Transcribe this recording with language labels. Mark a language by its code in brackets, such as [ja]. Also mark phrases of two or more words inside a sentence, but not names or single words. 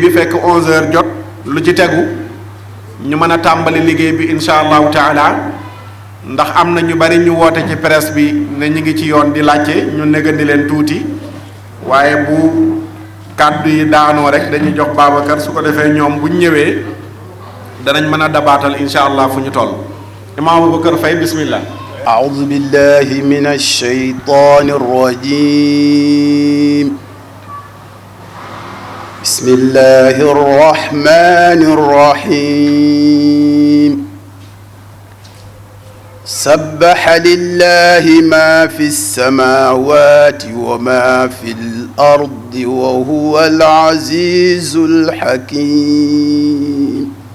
[wo] bi fekk 11h jot lu ci tegu ñu mën a tàmbali liggéey bi [ar] إن شاء الله تعالى [wo] ndax am na ñu bari ñu woote ci presse bi ne ñu ngi ci yoon di laajte ñu negandi leen tuuti waaye bu kàddu yi daanoo rek dañuy jox Babacar su ko defee ñoom bu ñu ñëwee danañ mën a dabaatal [ar] إن شاء الله [wo] fu ñu toll Imam Aboubacar Faye bismillah. [ar] أعوذ بالله من الشيطان الرجيم. بسم الله الرحمن الرحيم. سبح لله ما في السماوات وما في الأرض وهو العزيز الحكيم.